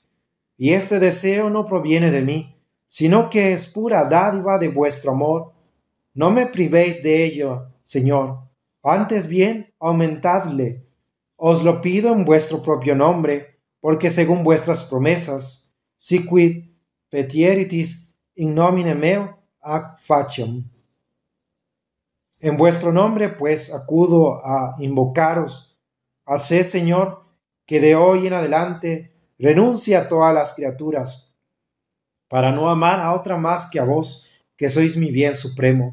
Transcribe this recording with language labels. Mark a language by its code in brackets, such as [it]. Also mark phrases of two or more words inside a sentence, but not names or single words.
[es] Y este deseo no proviene de mí, sino que es pura dádiva de vuestro amor. No me privéis de ello, Señor. Antes bien, aumentadle. Os lo pido en vuestro propio nombre, porque según vuestras promesas, [la] siquid petieritis in nomine meo ac faciem. [es] En vuestro nombre, pues, acudo a invocaros. Haced, Señor, que de hoy en adelante renuncie a todas las criaturas, para no amar a otra más que a vos, que sois mi bien supremo.